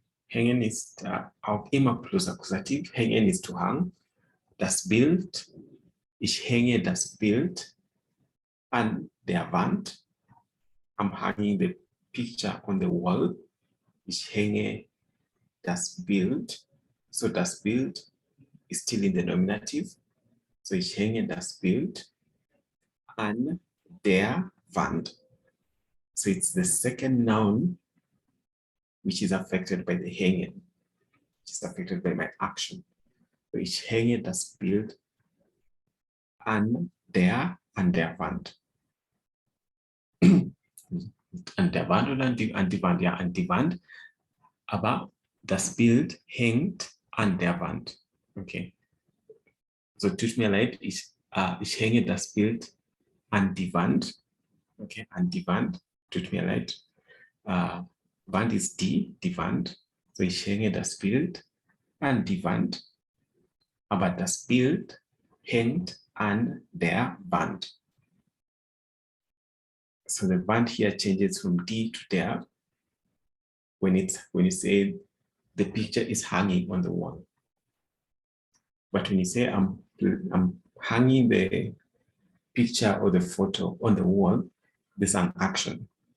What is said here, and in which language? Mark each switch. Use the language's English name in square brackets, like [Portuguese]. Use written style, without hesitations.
[German] Hängen is auch immer plus Akkusativ. Hängen [English] is to hang. [German] Das Bild. Ich hänge das Bild an der Wand. [English] I'm hanging the picture on the wall. [German] Ich hänge das Bild. [English] So das Bild is still in the nominative. [German] So ich hänge das Bild an der Wand. [English] So it's the second noun which is affected by the hängen, which is affected by my action. [German] So ich hänge das Bild an der Wand. An der Wand oder an die Wand? Ja, an die Wand. Aber das Bild hängt an der Wand. Okay. So, tut mir leid, ich hänge das Bild an die Wand. Okay, an die Wand. Tut mir leid. Wand ist die Wand. So, ich hänge das Bild an die Wand. Aber das Bild hängt an der Wand. [English] So the wand here changes from die to der when you say the picture is hanging on the wall. But when you say I'm hanging the picture or the photo on the wall, there's an action.